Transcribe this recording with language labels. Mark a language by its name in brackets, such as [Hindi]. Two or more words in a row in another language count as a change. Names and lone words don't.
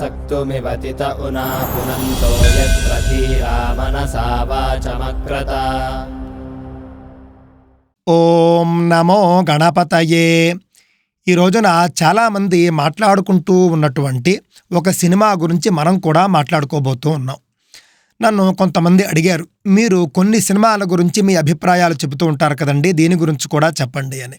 [Sanskrit] मृत्युमिवतित उना पुनन्तो यत्र धीरा मनसा वाचमक्रत। ఓం నమో గణపతయే. [Telugu] ఈ రోజున చాలామంది మాట్లాడుకుంటూ ఉన్నటువంటి ఒక సినిమా గురించి మనం కూడా మాట్లాడుకోబోతూ ఉన్నాం. నన్ను కొంతమంది అడిగారు, మీరు కొన్ని సినిమాల గురించి మీ అభిప్రాయాలు చెబుతూ ఉంటారు కదండి, దీని గురించి కూడా చెప్పండి అని.